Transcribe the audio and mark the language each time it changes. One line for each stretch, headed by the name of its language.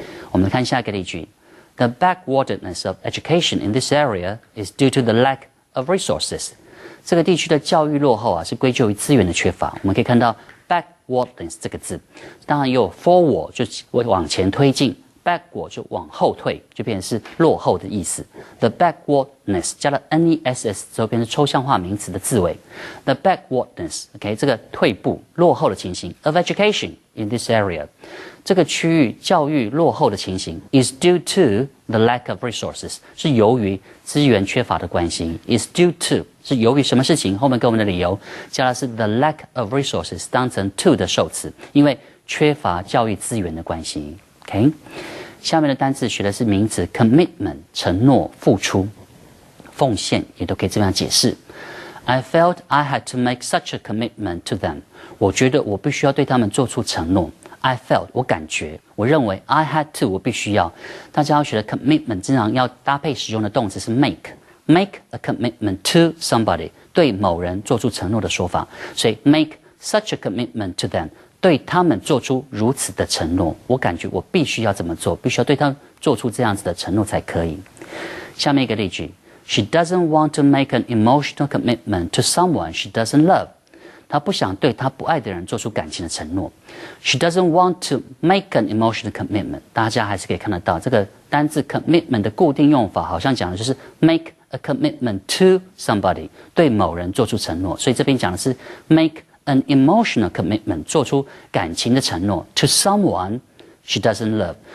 Chinese: 我们来看下一个例句
English: ：The backwardness of education in this area is due to the lack of resources。
Chinese: 这个地区的教育落后啊，是归咎于资源的缺乏。我们可以看到 backwardness 这个字，当然也有 forward 就往前推进 ，backward 就往后退，就变成是落后的意思。 The backwardness 加了 ness 之后变成抽象化名词的字尾。 The backwardness，OK， 这个退步、落后的情形
English: of education in this area，
Chinese: 这个区域教育落后的情形
English: is due to the lack of resources，
Chinese: 是由于资源缺乏的关系。
English: is due to
Chinese: 是由于什么事情？后面给我们的理由加的是
English: the lack of resources
Chinese: 当成 to 的受词，因为缺乏教育资源的关系。 OK， 下面的单词学的是名词 commitment， 承诺、付出、奉献，也都可以这样解释。
English: I felt I had to make such a commitment to them。
Chinese: 我觉得我必须要对他们做出承诺。
English: I felt
Chinese: 我感觉，我认为
English: I had to
Chinese: 我必须要。大家要学的 commitment 经常要搭配使用的动词是 make。
English: Make a commitment to somebody，
Chinese: 对某人做出承诺的说法，所以
English: make such a commitment to them，
Chinese: 对他们做出如此的承诺。我感觉我必须要这么做，必须要对他们做出这样子的承诺才可以。下面一个例句
English: ：She doesn't want to make an emotional commitment to someone she doesn't love。
Chinese: 她不想对她不爱的人做出感情的承诺。
English: She doesn't want to make an emotional commitment。
Chinese: 大家还是可以看得到，这个单字 commitment 的固定用法，好像讲的就是
English: make a commitment to somebody，
Chinese: 对某人做出承诺，所以这边讲的是
English: make an emotional commitment，
Chinese: 做出感情的承诺
English: to someone she doesn't love。